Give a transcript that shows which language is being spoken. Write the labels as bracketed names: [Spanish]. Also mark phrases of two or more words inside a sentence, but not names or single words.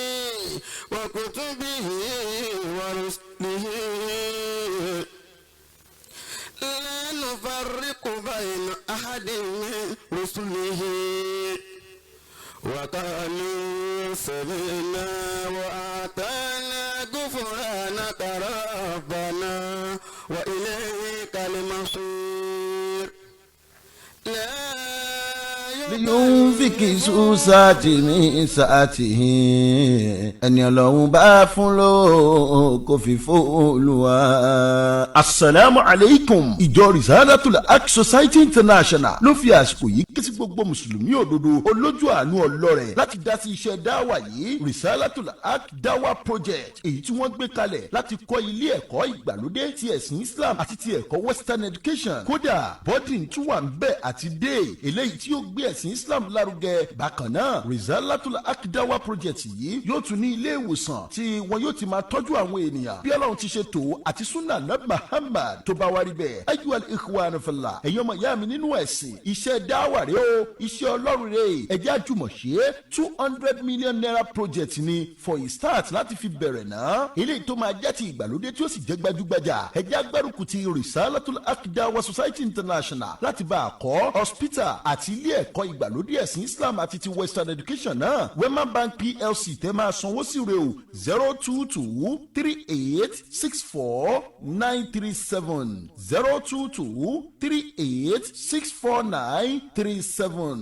[Arabic] وكتبه ورسله لا نفرق بين أحد من رسله وقالوا سمعنا وأطعنا غفرانك ربنا وإليك المصير لينفق ذو سعة من سعته [Yoruba] ẹni Ọlọ́run bá fún lówó kó fi fún Olúwa. [Arabic] السلام عليكم. [Yoruba] Ìjọ Risalatul Haq Society International ló fi àsìkò yìí ké sí gbogbo mùsùlùmí òdodo olójú àánú ọlọ́rẹ̀ láti dá sí iṣẹ́ dáwà yìí Risalatul Haq Dawa Project, èyí tí wọ́n gbé kalẹ̀ láti kọ́ ilé ẹ̀kọ́ ìgbàlódé ti ẹ̀sìn Islam àti ti ẹ̀kọ́ [English] Western Education. [Yoruba] Kódà boarding tún wà ń bẹ̀ àti day eléyìí tí yóò gbé ẹ̀sìn Islam lárugẹ. Bákan náà Risalatul Haq Dawa Project yìí yóò tún ní ilé ìwòsàn tí wọn yóò ti máa tọ́jú àwọn ènìyàn bí Ọlọ́run ti ṣe tó àti [Arabic] سنة نبي محمد [Yoruba] tó bá wá rí bẹ́ẹ̀. [Arabic] أيها الإخوان في الله, [Yoruba] ẹ̀yin ọmọ ìyá mi nínú ẹ̀sìn, iṣẹ́ dáwà rẹ o, iṣẹ́ Ọlọ́run rẹ, ẹ jẹ́ àjùmọ̀ ṣe 200 [English] million naira project [Yoruba] ni [English] for a start [Yoruba] láti fi bẹ̀rẹ̀ náà. eléyìí tó máa jẹ́ ti ìgbàlódé tí ó sì jẹ́ gbajúgbajà. ẹ jẹ́ agbárùkù ti Risalatul Haq Dawa Society International láti bá a kọ́ hospital àti ilé ẹ̀kọ́ ìgbàlódé ẹ̀sìn Islam àti ti [English] Western Education [Yoruba] náà. Wema Bank PLC tẹ́ máa sanwó sí rẹ̀ o 02238649937 02238649937.